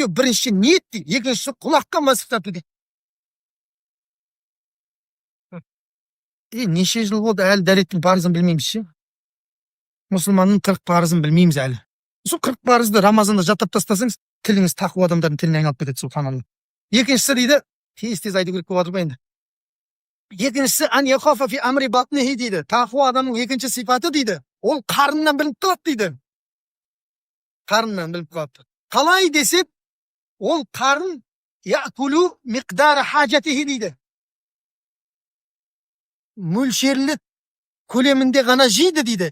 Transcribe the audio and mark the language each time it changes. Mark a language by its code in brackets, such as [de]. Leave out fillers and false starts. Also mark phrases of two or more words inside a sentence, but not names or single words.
[kk] Бірінші ниет дейді, екіншісі құлаққа масықтату дейді. Неше жыл болды, әлі дәреттің парызын білмейміз ше. Мұсылманның 40 парызын білмейміз әлі. Сол 40 парызды Рамазанда жаттап тастасаңыз, тіліңіз тақуа адамдардың тіліне айналып кетеді, субханалла. Екіншісі дейді, тез айту керек болып жатыр ма енді. [ar] Екіншісі أن يخاف في أمر بطنه дейді. [kk] Тақуа адамның екінші сипаты дейді. Ол қарыннан біліп қалады дейді. Қарыннан біліп қалады. Қалай десек, ол қарын [ar] يأكل مقدار حاجته [kk] дейді. Мөлшерлі көлемінде ғана жейді дейді.